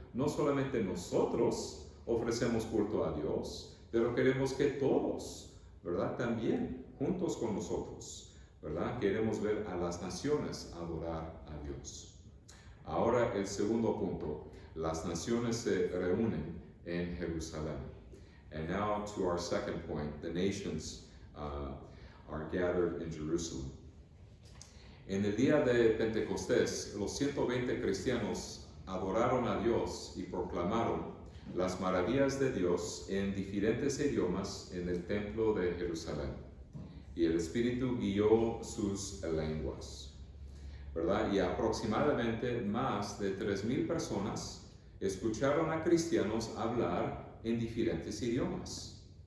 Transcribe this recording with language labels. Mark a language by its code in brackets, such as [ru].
[es] No solamente nosotros ofrecemos culto a Dios, pero queremos que todos, ¿verdad?, también, juntos con nosotros, ¿verdad?, queremos ver a las naciones adorar a Dios. Ahora el segundo punto, las naciones se reúnen en Jerusalén. [en] And now to our second point, the nations are gathered in Jerusalem. [es] En el día de Pentecostés, los 120 cristianos adoraron a Dios y proclamaron las maravillas de Dios en diferentes idiomas en el templo de Jerusalén. Y el Espíritu guió sus lenguas, ¿verdad? Y aproximadamente más de 3,000 personas escucharon a cristianos hablar en diferentes idiomas.